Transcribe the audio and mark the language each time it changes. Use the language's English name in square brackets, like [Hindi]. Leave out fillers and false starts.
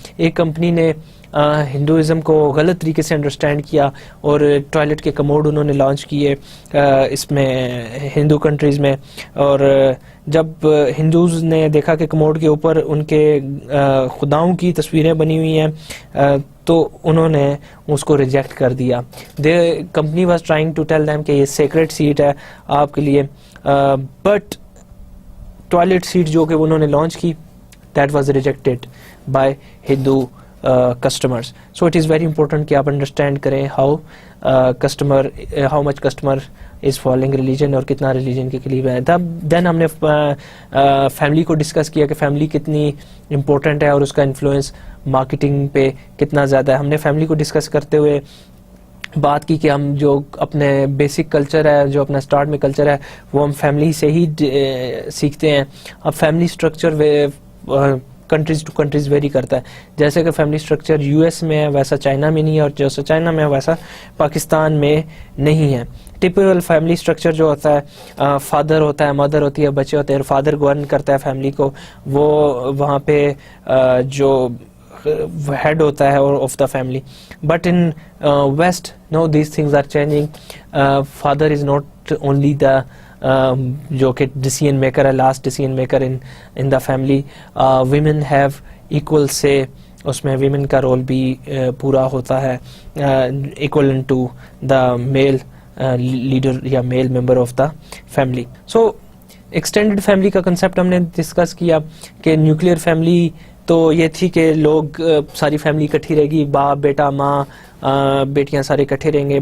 [Urdu] ایک کمپنی نے ہندوازم کو غلط طریقے سے انڈرسٹینڈ کیا اور ٹوائلٹ کے کموڈ انہوں نے لانچ کیے اس میں ہندو کنٹریز میں, اور جب ہندوز نے دیکھا کہ کموڈ کے اوپر ان کے خداؤں کی تصویریں بنی ہوئی ہیں تو انہوں نے اس کو ریجیکٹ کر دیا. [English] company was trying to tell them [Urdu] کہ یہ سیکریٹ سیٹ ہے آپ کے لیے, بٹ ٹوائلٹ سیٹ جو کہ انہوں نے لانچ کی [English] That was rejected by Hindu customers. So it is very important [Urdu] کہ آپ انڈرسٹینڈ کریں [English] how much customer is following religion [Urdu] اور کتنا religion کے قریب ہے. Then ہم نے فیملی کو ڈسکس کیا کہ فیملی کتنی امپورٹنٹ ہے اور اس کا انفلوئنس مارکیٹنگ پہ کتنا زیادہ ہے. ہم نے فیملی کو ڈسکس کرتے ہوئے بات کی کہ ہم جو اپنے بیسک کلچر ہے, جو اپنا اسٹارٹ میں کلچر ہے, وہ ہم فیملی سے ہی سیکھتے ہیں. اب family structure countries to countries very کرتا ہے. جیسے کہ فیملی اسٹرکچر یو ایس میں ہے ویسا چائنا میں نہیں ہے, اور جیسا چائنا میں ہے ویسا پاکستان میں نہیں ہے. ٹپیکل فیملی اسٹرکچر جو ہوتا ہے, فادر ہوتا ہے, مدر ہوتی ہے, بچے ہوتے ہیں, فادر گورن کرتا ہے فیملی کو, وہ وہاں پہ جو ہیڈ ہوتا ہے [English] Of the family. But in west now these things are changing. Father is not only the [Urdu] جو کہ ڈیسیژن میکر ہے, [English] Last decision maker in the family. Women have equal سے, [Urdu] اس میں ویمن کا رول بھی پورا ہوتا ہے [English] equal to the male leader [Urdu] یا [English] Male member of the family. [Urdu] So extended family کا کنسیپٹ ہم نے ڈسکس کیا کہ نیوکلیئر فیملی تو یہ تھی کہ لوگ ساری فیملی اکٹھی رہے گی, باپ بیٹا ماں بیٹیاں سارے اکٹھے رہیں گے.